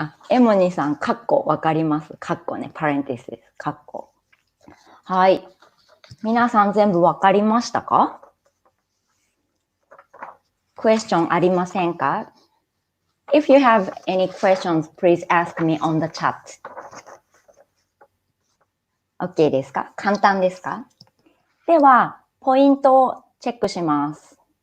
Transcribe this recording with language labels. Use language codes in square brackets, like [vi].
[ja] エモニーさん、カッコわかります？カッコね、パレンティスです。カッコ。はい。皆さん全部わかりましたか？クエスチョンありませんか？ [en] If you have any questions, please ask me on the chat. [ja] OK ですか？簡単ですか？では、ポイントをチェックします。